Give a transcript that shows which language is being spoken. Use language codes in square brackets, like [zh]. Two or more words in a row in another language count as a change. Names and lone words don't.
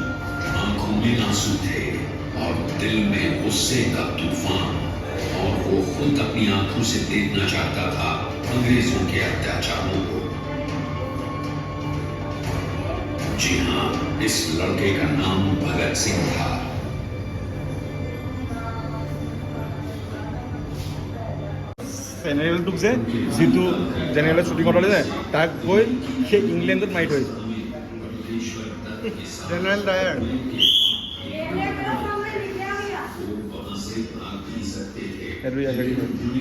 [hi] आंखों में आंसू थे और दिल में गुस्से का तूफान, और वो खुद अपनी आंखों से देखना चाहता था अंग्रेजों के अत्याचारों को। जी हाँ, इस लड़के का नाम भगत सिंह था। [as] জেনেৰেলটোক যে যিটো জেনেৰেলে শ্বুটিং কৰালে যে তাক গৈ সেই ইংলেণ্ডত মাৰি থৈ আহিছে জেনেৰেল ডায়াৰ সেইটো হেৰি হয়